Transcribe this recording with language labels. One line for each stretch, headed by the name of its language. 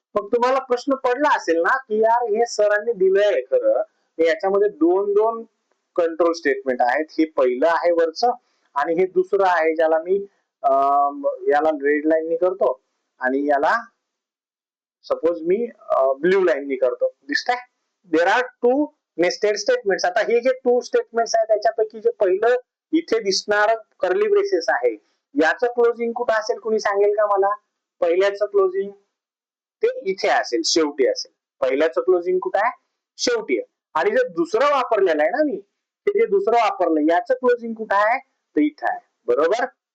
Marathi: मग तुम्हाला प्रश्न पडला असेल ना की यार हे सरांनी दिलंय खरं, याच्यामध्ये 2 कंट्रोल स्टेटमेंट आहेत. हे पहिलं आहे वरचं आणि हे दुसरं आहे ज्याला मी याला रेड लाईन करतो आणि याला सपोज मी ब्ल्यू लाईन करतो. दिसतंय?
English: There are 2 nested statements.
Marathi: आता हे जे 2 स्टेटमेंट्स आहेत त्याच्यापैकी जे पहिलं इथे दिसणार कर्ली ब्रेसेस आहे, याचं क्लोजिंग कुठं असेल? कुणी सांगेल का मला? पहिल्याचं क्लोजिंग ते इथे असेल, शेवटी असेल. पहिल्याचं क्लोजिंग कुठं आहे? शेवटी आहे. आणि जे दुसरं वापरलेलं आहे ना मी, ते जे दुसरं वापरलं याचं क्लोजिंग कुठं आहे? तर इथं आहे. बरोबर.